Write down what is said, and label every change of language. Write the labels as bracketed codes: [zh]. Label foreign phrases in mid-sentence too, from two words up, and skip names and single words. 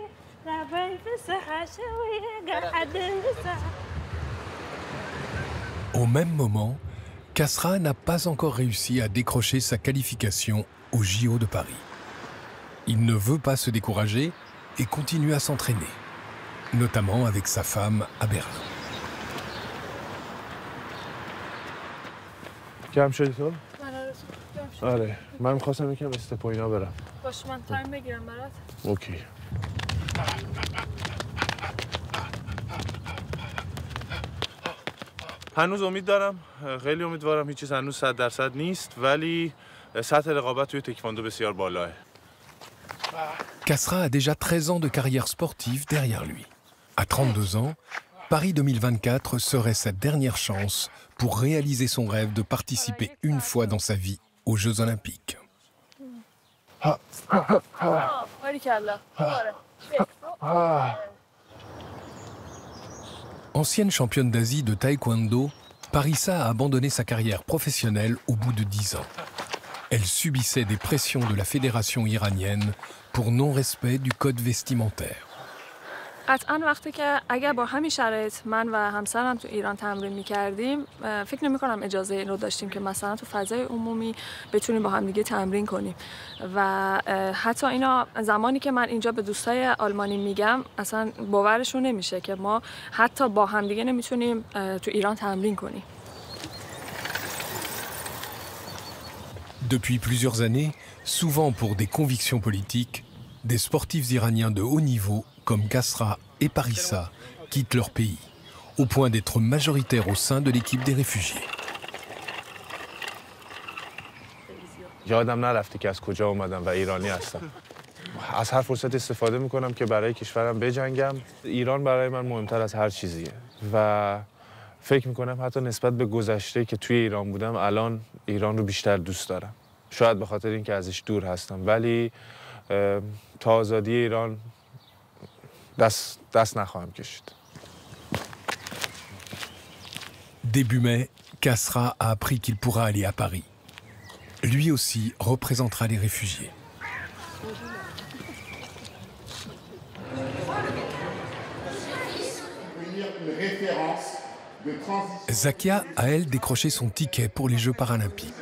[fr] Au même moment, Kasra n'a pas encore réussi à décrocher sa qualification au JO de Paris. Il ne veut pas se décourager et continue à s'entraîner, notamment avec sa femme à Berlin. [fa] جمع شدی تو؟ آره من می‌خواستم یکم استپ و اینا برم. باشه من تایم بگیرم برات. اوکی. هنوز امید دارم، خیلی امیدوارم، هیچ چیز هنوز 100% نیست ولی سطح رقابت توی تکواندو بسیار بالاه. [fr] Kasra a déjà 13 ans de carrière sportive derrière lui. À 32 ans, Paris 2024 serait sa dernière chance pour réaliser son rêve de participer une fois dans sa vie aux Jeux Olympiques. Ancienne championne d'Asie de taekwondo, Parissa a abandonné sa carrière professionnelle au bout de 10 ans. Elle subissait des pressions de la fédération iranienne pour non-respect du code vestimentaire. [fa] قطعا وقتی که اگر با همین شرایط من و همسرم تو ایران تمرین می‌کردیم فکر نمی‌کنم اجازه این رو داشتیم که مثلا تو فضای عمومی بتونیم با هم دیگه تمرین کنیم و حتی اینا زمانی که من اینجا به دوستای آلمانی میگم اصلا باورشون نمیشه که ما حتی با هم دیگه نمیتونیم تو ایران تمرین کنیم. [fr] Depuis plusieurs années, souvent pour des convictions politiques, des sportifs iraniens de haut niveau comme Kasra et Parissa quittent leur pays, au point d'être majoritaires au sein de l'équipe des réfugiés. [fa] یادم نرفته که از کجا اومدم و ایرانی هستم. از هر فرصت استفاده میکنم که برای کشورم بجنگم. ایران برای من مهمتر از هر چیزیه و فکر میکنم حتی نسبت به گذشته که توی ایران بودم الان ایران رو بیشتر دوست دارم. شاید به خاطر اینکه ازش دور هستم ولی تا آزادی ایران دست نخواهم کشید. [fr] Début mai, Kasra a appris qu'il pourra aller à Paris. Lui aussi représentera les réfugiés. Zakia a, elle, décroché son ticket pour les Jeux paralympiques.